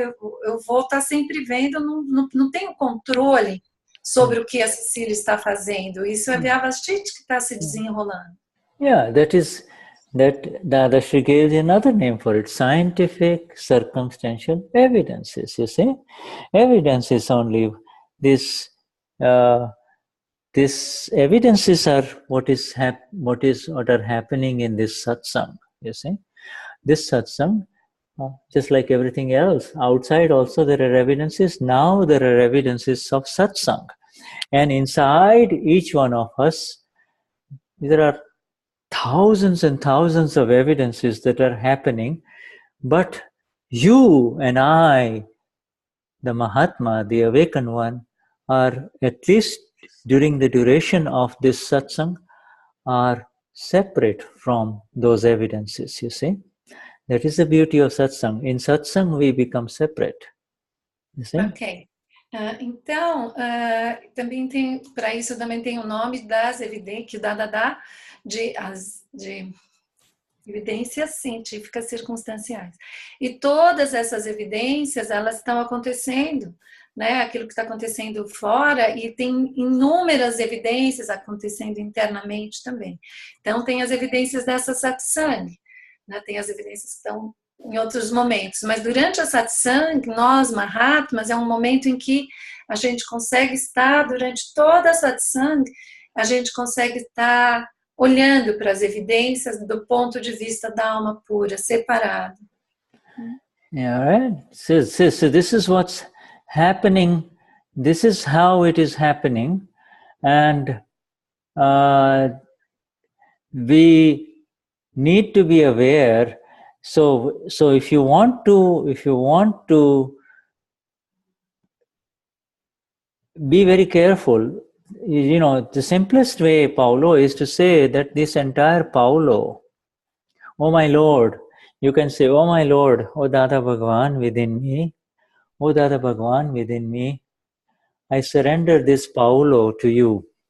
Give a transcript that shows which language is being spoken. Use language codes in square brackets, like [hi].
[pt] Eu vou estar sempre vendo, não tenho controle sobre o que a Cecília está fazendo, isso é Vyavasthit que está se desenrolando. [en] Yeah, that Dadashri gave another name for it, scientific circumstantial evidences, you see. Evidence is only this, these evidences are what are happening in this satsang, you see. This satsang, just like everything else, outside also there are evidences, now there are evidences of satsang. And inside each one of us, there are thousands and thousands of evidences that are happening, but you and I, the Mahatma, the awakened one, are at least during the duration of this satsang, are separate from those evidences, you see. That is the beauty of satsang. In satsang, we become separate. You see? Ok. [pt] Então, também tem, para isso também tem o nome das evidências, que o Dada dá, de evidências científicas circunstanciais. E todas essas evidências, elas estão acontecendo, né? Aquilo que está acontecendo fora, e tem inúmeras evidências acontecendo internamente também. Então, tem as evidências dessa satsang, né? Tem as evidências que estão em outros momentos, mas durante a satsang, nós, Mahatmas, é um momento em que a gente consegue estar, durante toda a satsang, a gente consegue estar olhando para as evidências do ponto de vista da alma pura, separado. [en] Yeah, right. So this is what's happening. This is how it is happening, and we need to be aware. So if you want to be very careful, you know, the simplest way, Paulo, is to say that this entire Paulo, oh my Lord, you can say, oh my Lord, oh Dada Bhagwan within me, oh Dada Bhagwan within me, I surrender this Paulo to you.